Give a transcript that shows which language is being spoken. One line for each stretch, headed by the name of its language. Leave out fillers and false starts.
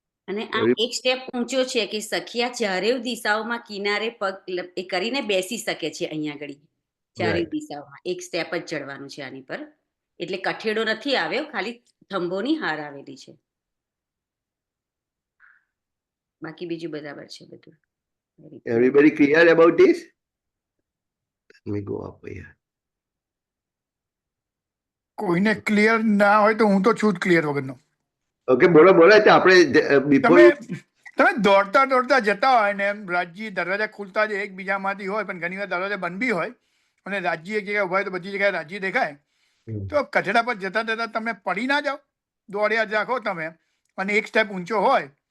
Gujarati: અને આ એક સ્ટેપ ઊંચો છે કે સખિયા ચારેય દિશાઓમાં કિનારે પગ એ કરીને બેસી શકે છે. અહીંયા આગળ ચારેય દિશાઓમાં એક સ્ટેપ જ ચડવાનું છે આની પર, એટલે કઠેડો નથી આવ્યો, ખાલી થંભોની હાર આવેલી છે. બાકી બીજું બરાબર છે બધું.
English: Everybody clear about this? Let me go up here.
Gujarati: કોઈને ક્લિયર ના હોય તો હું તો છું જ ક્લિયર વગરનો. ઓકે, બોલો બોલો. આપણે before તમે દોડતા દોડતા જતા હોય ને એમ રાજજી દરવાજા ખુલતા જ એકબીજામાંથી હોય, પણ ઘણી વાર દરવાજા બંધ બી હોય અને રાજજી એક જગ્યાએ ઉભા હોય તો બધી જગ્યાએ રાજજી દેખાય, તો કચડા પર જતા જતા તમે પડી ના જાઓ, દોડ્યા જ રાખો તમે અને એક સ્ટેપ ઊંચો હોય.